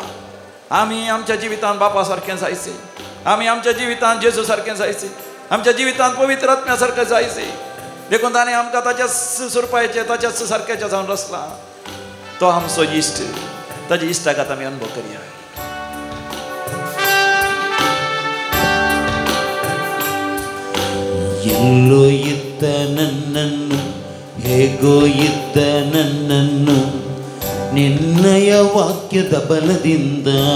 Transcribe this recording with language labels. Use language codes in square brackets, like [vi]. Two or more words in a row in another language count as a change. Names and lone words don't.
[kok] आमी आमच्या जिवितांत बापा सारकें जायचें, आमी आमच्या जिवितांत जेजू सारकें जायचें, आमच्या जिवितांत पवित्र आत्म्या सारकें जायचें. देखून ताणें आमकां ताच्याच सुरपायेचे ताच्याच सारक्याच्या जावन रचला. तो आमचो इश्ट, ताच्या इश्टागात आमी अनुभव करया. [kn] ಎಲ್ಲೋ ಇದ್ದ ನನ್ನನ್ನು ಹೇಗೋ ಇದ್ದ ನನ್ನನ್ನು ನಿನ್ನಯ ವಾಕ್ಯದ ಬಲದಿಂದ,